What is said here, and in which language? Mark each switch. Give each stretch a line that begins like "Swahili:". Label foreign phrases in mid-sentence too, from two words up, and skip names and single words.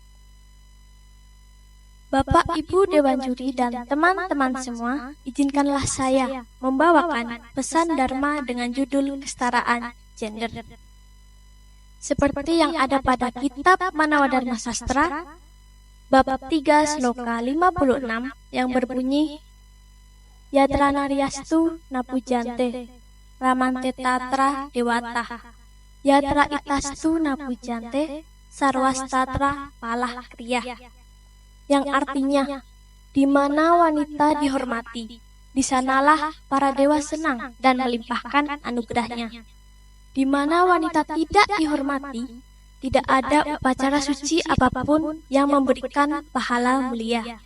Indonesian: Bapak, Ibu Dewan Juri dan teman-teman semua, izinkanlah saya membawakan pesan Dharma dengan judul kesetaraan gender. Seperti yang ada pada kitab Manawa Dharma Sastra, bab 3 sloka 56 yang berbunyi,
Sanskrit: Yatra Naryastu Napujante, Ramante Tatra Dewata, Yatra Itastu Napujante, Sarwastatra Palah Kriya.
Indonesian: Yang artinya, di mana wanita dihormati, di sanalah para dewa senang dan melimpahkan anugerahnya. Di mana wanita tidak dihormati, tidak ada upacara suci apapun yang memberikan pahala mulia.